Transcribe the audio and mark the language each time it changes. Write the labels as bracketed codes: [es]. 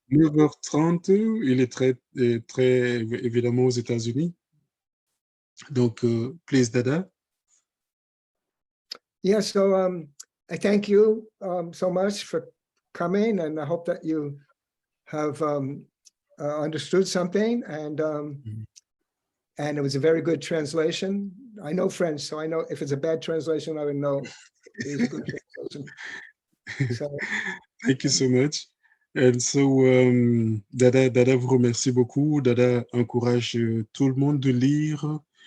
[fr] 9h30, il est très évidemment aux États-Unis. [en] Donc, please, Dada. Yeah, so I thank you so much for coming, and I hope that you have understood something, and it was a very good translation. I know French, so I know if it's a bad translation, I would know it was a good translation. So, thank you so much. [fr] And so, Dada vous remercie beaucoup. Dada encourage tout le monde de lire.